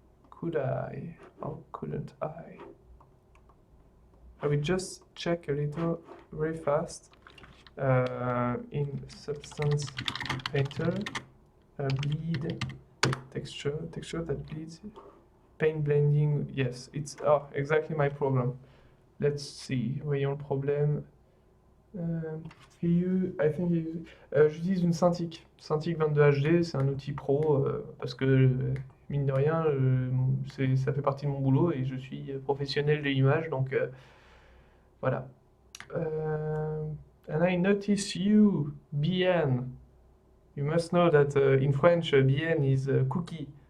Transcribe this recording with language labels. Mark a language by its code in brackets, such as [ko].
[en] Could I or couldn't I? I will just check a little very fast in Substance Painter, bleed texture that bleeds, paint blending. Yes, it's exactly my problem. Let's see, [fr] voyons le problème. J'utilise une Cintiq 22 HD, c'est un outil pro parce que mine de rien, ça fait partie de mon boulot et je suis professionnel de l'image, donc voilà. [en] And I notice you, bien. You must know that in French, bien is cookie.